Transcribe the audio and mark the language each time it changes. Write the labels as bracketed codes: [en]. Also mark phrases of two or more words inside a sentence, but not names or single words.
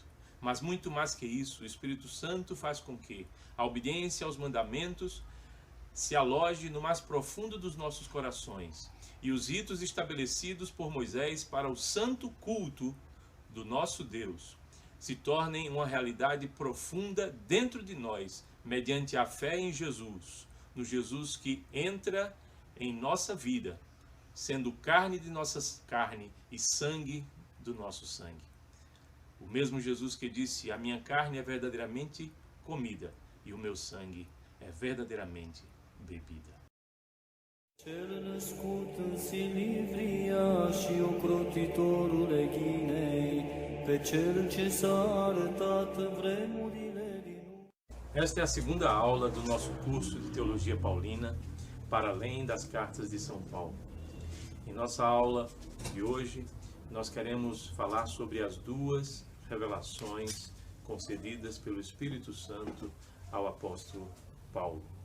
[pt] Mas muito mais que isso, o Espírito Santo faz com que a obediência aos mandamentos se aloje no mais profundo dos nossos corações e os ritos estabelecidos por Moisés para o santo culto do nosso Deus se tornem uma realidade profunda dentro de nós, mediante a fé em Jesus, no Jesus que entra em nossa vida, sendo carne de nossa carne e sangue do nosso sangue. O mesmo Jesus que disse: a minha carne é verdadeiramente comida e o meu sangue é verdadeiramente bebida. [ro] Cel născut în Silivria și ocrotitorul ghinei, pe cel ce s-a arătat în vremurile din urmă. [pt] Esta é a segunda aula do nosso curso de Teologia Paulina, para além das cartas de São Paulo. Em nossa aula de hoje, nós queremos falar sobre as duas revelações concedidas pelo Espírito Santo ao apóstolo Paulo.